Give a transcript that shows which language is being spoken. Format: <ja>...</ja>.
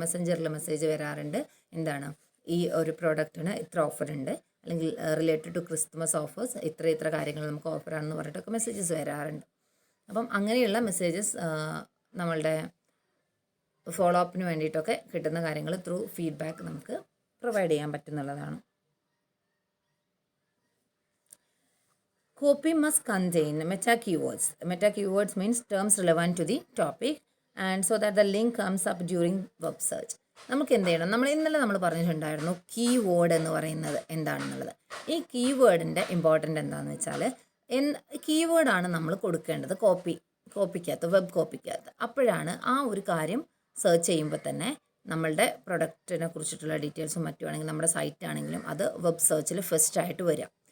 <ml>മെസ്സഞ്ചറിൽ message വരാറുണ്ട്, എന്താണ് ഈ ഒരു പ്രോഡക്റ്റിന് ഇത്ര ഓഫർ ഉണ്ട്, അല്ലെങ്കിൽ</ml> <en>related to Christmas offers</en> <ml>ഇത്ര കാര്യങ്ങൾ നമുക്ക് ഓഫറാണെന്ന് പറഞ്ഞിട്ടൊക്കെ മെസ്സേജസ് വരാറുണ്ട്. അപ്പം അങ്ങനെയുള്ള മെസ്സേജസ് നമ്മളുടെ ഫോളോ അപ്പിന് വേണ്ടിയിട്ടൊക്കെ കിട്ടുന്ന കാര്യങ്ങൾ ത്രൂ ഫീഡ്ബാക്ക് നമുക്ക് പ്രൊവൈഡ് ചെയ്യാൻ പറ്റുന്നുള്ളതാണ്.</ml> <en>Copy must contain meta keywords. Meta keywords means terms relevant to the topic and so that the link comes up during web search.</en> <ml>നമുക്ക് എന്ത് ചെയ്യണം? നമ്മൾ പറഞ്ഞിട്ടുണ്ടായിരുന്നു കീവേഡ് എന്ന് പറയുന്നത് എന്താണെന്നുള്ളത്. ഈ കീവേഡിൻ്റെ ഇമ്പോർട്ടൻ്റ് എന്താണെന്ന് വെച്ചാൽ കീവേഡാണ് നമ്മൾ കൊടുക്കേണ്ടത് കോപ്പിക്കകത്ത്, വെബ് കോപ്പിക്കകത്ത്. അപ്പോഴാണ് ആ ഒരു കാര്യം സെർച്ച് ചെയ്യുമ്പോൾ തന്നെ നമ്മളുടെ പ്രൊഡക്റ്റിനെ കുറിച്ചിട്ടുള്ള ഡീറ്റെയിൽസും മറ്റുമാണെങ്കിൽ നമ്മുടെ സൈറ്റ് ആണെങ്കിലും അത് വെബ് സെർച്ചിൽ ഫസ്റ്റ് ആയിട്ട് വരിക.</ml>